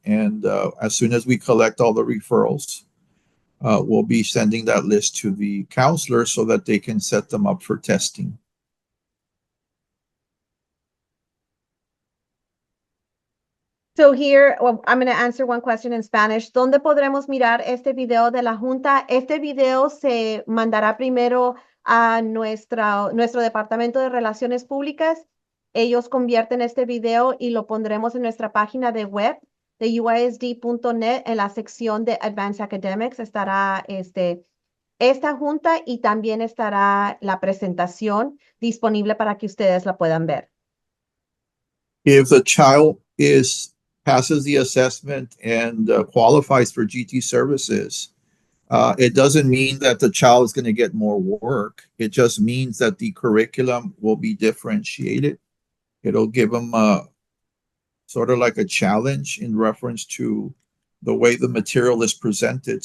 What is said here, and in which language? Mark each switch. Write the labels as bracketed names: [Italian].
[English] And as soon as we collect all the referrals, we'll be sending that list to the counselor so that they can set them up for testing. So here, I'm going to answer one question in Spanish. [Spanish] ¿Dónde podremos mirar este video de la Junta? Este video se mandará primero a nuestro Departamento de Relaciones Públicas. Ellos convierten este video y lo pondremos en nuestra página de web de uisd.net. En la sección de Advanced Academics estará esta junta y también estará la presentación disponible para que ustedes la puedan ver. [English] If the child passes the assessment and qualifies for GT services, it doesn't mean that the child is going to get more work. It just means that the curriculum will be differentiated. It'll give them sort of like a challenge in reference to the way the material is presented.